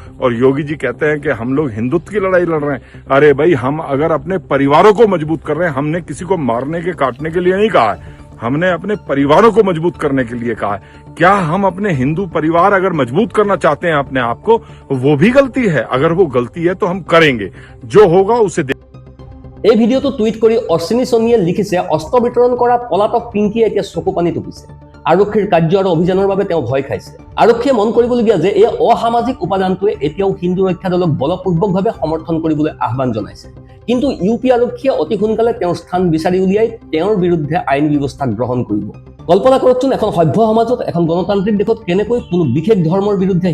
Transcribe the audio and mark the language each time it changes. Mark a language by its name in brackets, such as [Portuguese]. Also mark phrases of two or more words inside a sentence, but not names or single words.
[Hindi] और योगी जी कहते हैं कि हम लोग हिंदुत्व की लड़ाई लड़ रहे हैं। अरे भाई, हम अगर अपने परिवारों को मजबूत कर रहे हैं, हमने किसी को मारने के काटने के लिए नहीं कहा है, हमने अपने परिवारों को मजबूत करने के लिए कहा है। क्या हम अपने हिंदू परिवार अगर मजबूत करना चाहते हैं अपने आप को, वो भी गलती है। अगर वो गलती है तो हम करेंगे, जो होगा उसे [Assamese] এই ভিডিঅ'টো টুইট কৰি অশ্বিনী সোণীয়ে লিখিছে অস্ত্ৰ বিতৰণ কৰা পলাতক পিংকিয়ে এতিয়া চকু পানী টুকিছে আৰক্ষীৰ কাৰ্য আৰু অভিযানৰ বাবে তেওঁ ভয় খাইছে আৰক্ষীয়ে মন কৰিবলগীয়া যে এই অসামাজিক উপাদানটোৱে এতিয়াও হিন্দু ৰক্ষা দলক বলপূৰ্বকভাৱে সমৰ্থন কৰিবলৈ আহ্বান জনাইছে কিন্তু ইউপি আৰক্ষীয়ে অতি সোনকালে তেওঁৰ স্থান বিচাৰি উলিয়াই তেওঁৰ বিৰুদ্ধে আইন ব্যৱস্থা গ্ৰহণ কৰিব কল্পনা কৰকচোন এখন সভ্য সমাজত এখন গণতান্ত্ৰিক দেশত কেনেকৈ কোনো বিশেষ ধৰ্মৰ বিৰুদ্ধে